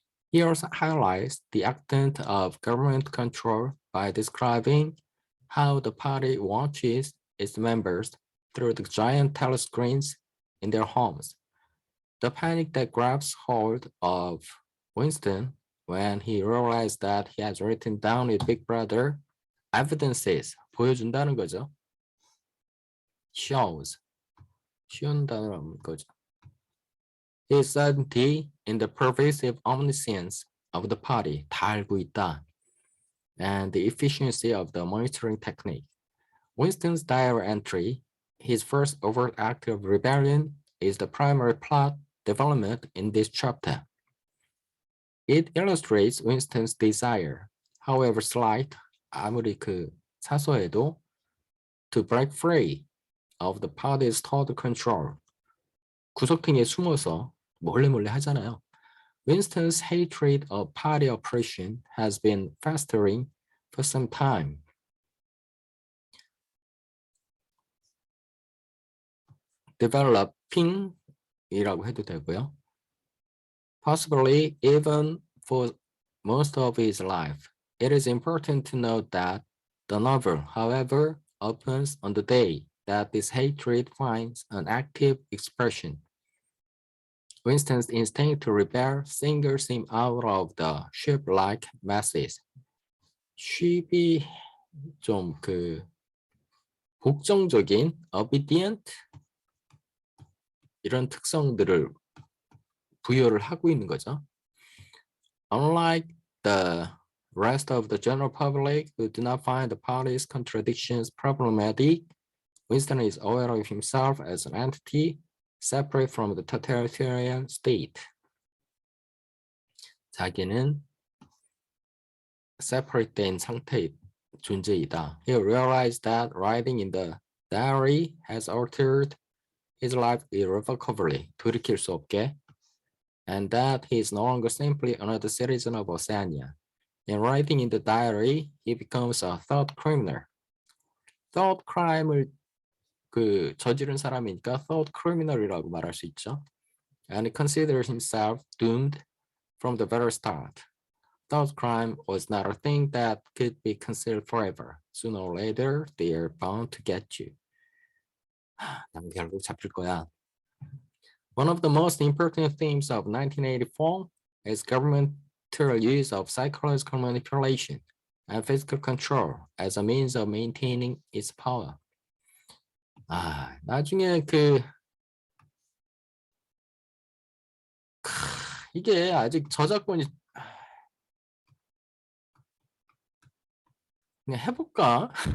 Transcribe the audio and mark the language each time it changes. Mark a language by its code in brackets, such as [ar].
[en] He also highlights the extent of government control by describing how the party watches its members through the giant telescreens in their homes. The panic that grabs hold of Winston when he realized that he has written down his big brother evidences, [ko] 보여준다는 거죠. [en] shows, [ko] 쉬운다는 거죠. [en] His certainty in the pervasive omniscience of the party, [ko] 다 알고 있다, [en] and the efficiency of the monitoring technique. Winston's diary entry, his first overt act of rebellion, is the primary plot development in this chapter. It illustrates Winston's desire, however slight, [ko] 아무리 사소해도, [en] to break free of the party's total control. [ko] 구석탱이에 숨어서 몰래 하잖아요. [en] Winston's hatred of party oppression has been festering for some time. [ko] developing이라고 해도 되고요. [en] Possibly even for most of his life. It is important to note that the novel, however, opens on the day that this hatred finds an active expression. Winston's instinct to rebel singles him out of the sheep-like masses. [ko] sheep이 좀 복종적인, obedient 이런 특성들을 부여를 하고 있는 거죠. [en] Unlike the rest of the general public who do not find the party's contradictions problematic, Winston is aware of himself as an entity separate from the totalitarian state. [ko] 자기는 separate된 상태의 존재이다. [en] He realized that writing in the diary has altered his life irrevocably, [ko] 돌이킬 수 없게, [en] and that he is no longer simply another citizen of Oceania. In writing in the diary, he becomes a thought criminal. [ko] thought crime을 저지른 사람이니까 thought criminal이라고 말할 수 있죠. [en] And he considers himself doomed from the very start. Thought crime was not a thing that could be concealed forever. Sooner or later, they are bound to get you. [ko] 난 결국 잡힐 거야. [en] One of the most important themes of 1984 is governmental use of psychological manipulation and physical control as a means of maintaining its power. [ko] 나중에 이게 아직 저작권이 그냥 해볼까?